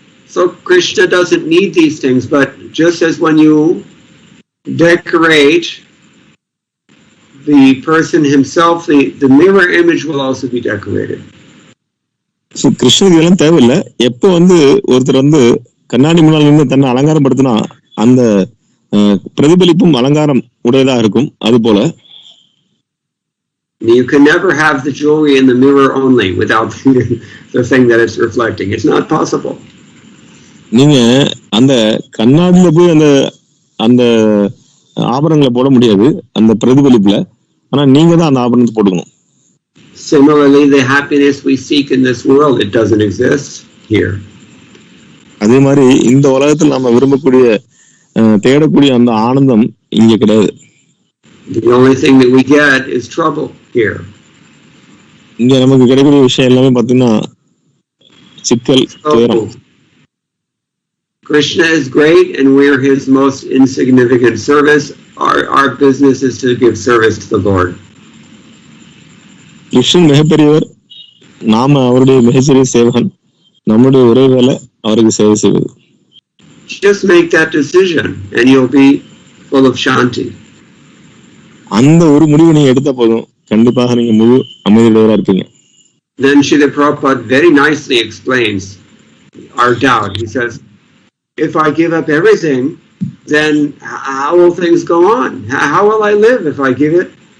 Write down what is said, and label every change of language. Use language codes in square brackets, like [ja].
[en] So Krishna doesn't need these things, but just as when you decorate the person himself, the mirror image will also be decorated. [ta] So கிருஷ்ணனுக்கு இதெல்லாம் தேவையில்லை. எப்போ வந்து ஒருத்தர் வந்து கண்ணாடி முன்னால் இருந்து தன்னை அலங்காரப்படுத்தினா அந்த பிரதிபலிப்பும் அலங்காரம் உடையதா இருக்கும். அது போல [en] you can never have the jewelry in the mirror only without the thing that it's reflecting. It's not possible. [ta] நீங்க அந்த கண்ணாடியில போய் அந்த ஆபரணங்களை போட முடியாது அந்த பிரதிபலிப்புல, ஆனா நீங்க தான் அந்த ஆபரணத்தை போட்டுக்கணும். [en] Similarly, the happiness we seek in this world, it doesn't exist here. [ta] அதே மாதிரி இந்த உலகத்தில் நாம விரும்பக்கூடிய தேடக்கூடிய அந்த ஆனந்தம் இங்க கிடையாது. [en] The only thing that we get is trouble here. [ta] இங்க நமக்கு கிடைக்கக்கூடிய விஷயம் எல்லாமே பாத்தீங்கன்னா சிக்கல், துயரம். [en] Krishna is great and we're his most insignificant service. Our business is to give service to the Lord. [ta] Krishnan மிகப்பெரியவர், நாம அவருடைய மிகச்சிறிய சேவகன். நம்முடைய ஒரே வேலை அவருக்கு சேவை செய்வது. [en] Just make that decision and you'll be full of shanti. [ta] அந்த ஒரு முடிவை நீங்க எடுத்த போதும் கண்டிப்பாக நீங்க முழு அமைதியுடையவரா இருப்பீங்க. [en] Then Srila Prabhupada very nicely explains our doubt. He says, if I give up everything, then how will things go on? How will I live if I give it?